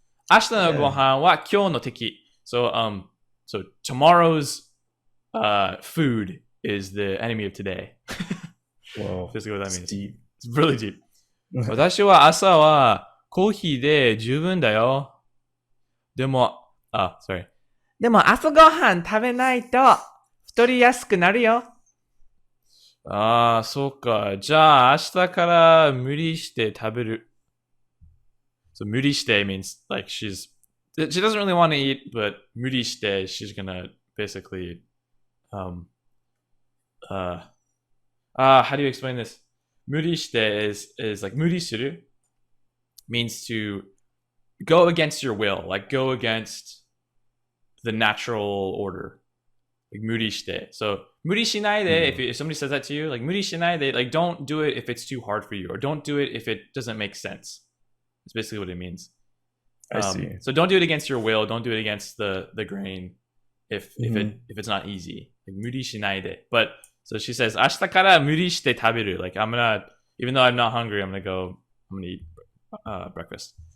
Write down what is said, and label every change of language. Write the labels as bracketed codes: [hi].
[ja] 明日のご飯は今日の敵. [en] So tomorrow's food is the enemy of today. Whoa. Basically what that means. Deep. It's really deep. [ja] 私は朝はコーヒーで十分だよ。でも朝ごはん食べないと太りやすくなるよ。そうか。じゃあ明日から無理して食べる。 [en] So 無理して means like she doesn't really want to eat, but 無理して she's gonna basically how do you explain this? 無理して is like 無理する means to go against your will, like go against the natural order. Like 無理して. So 無理しないで if somebody says that to you, like 無理しないで like don't do it if it's too hard for you, or don't do it if it doesn't make sense. That's basically what it means. I see. So don't do it against your will. Don't do it against the grain if it's not easy. Like 無理しないで.But so she says [ja] 明日から無理して食べる. [en] Like I'm gonna, even though I'm not hungry, I'm gonna eat breakfast.